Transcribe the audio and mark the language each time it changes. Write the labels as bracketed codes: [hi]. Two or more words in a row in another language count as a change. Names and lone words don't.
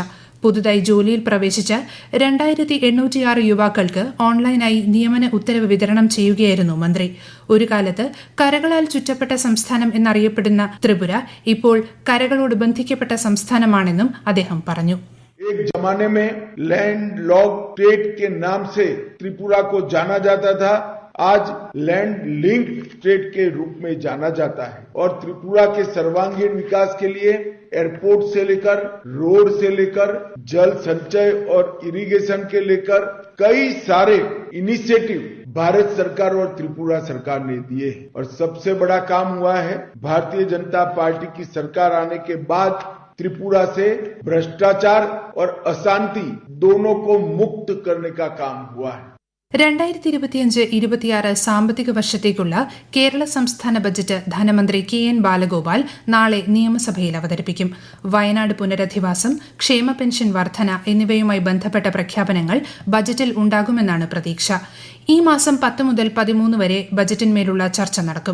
[ml] പുതുതായി ജോലിയിൽ പ്രവേശിച്ച 2806 യുവാക്കൾക്ക് ഓൺലൈനായി നിയമന ഉത്തരവ് വിതരണം ചെയ്യുകയായിരുന്നു മന്ത്രി. ഒരു കാലത്ത് കരകളാൽ ചുറ്റപ്പെട്ട സംസ്ഥാനം എന്നറിയപ്പെടുന്ന ത്രിപുര ഇപ്പോൾ കരകളോട് ബന്ധിക്കപ്പെട്ട സംസ്ഥാനമാണെന്നും അദ്ദേഹം പറഞ്ഞു. [hi] एक जमाने में [en] land lock state [hi] के नाम से त्रिपुरा को जाना जाता था. आज [en] land link state [hi] के रूप में जाना जाता है और त्रिपुरा के सर्वांगीण विकास के लिए एयरपोर्ट से लेकर रोड से लेकर जल संचय और इरिगेशन के लेकर कई सारे इनिशिएटिव भारत सरकार और त्रिपुरा सरकार ने दिए हैं. और सबसे बड़ा काम हुआ है भारतीय जनता पार्टी की सरकार आने के बाद त्रिपुरा से भ्रष्टाचार और अशांति दोनों को मुक्त करने का काम हुआ है. [ml] 2025-26 സാമ്പത്തിക വർഷത്തേക്കുള്ള കേരള സംസ്ഥാന ബജറ്റ് ധനമന്ത്രി KN ബാലഗോപാൽ നാളെ നിയമസഭയിൽ അവതരിപ്പിക്കും. വയനാട് പുനരധിവാസം, ക്ഷേമ പെൻഷൻ വർധന എന്നിവയുമായി ബന്ധപ്പെട്ട പ്രഖ്യാപനങ്ങൾ ബജറ്റിൽ ഉണ്ടാകുമെന്നാണ് പ്രതീക്ഷ. ഈ മാസം 10 മുതൽ 13 വരെ ബജറ്റിന്മേലുള്ള ചർച്ച നടക്കും.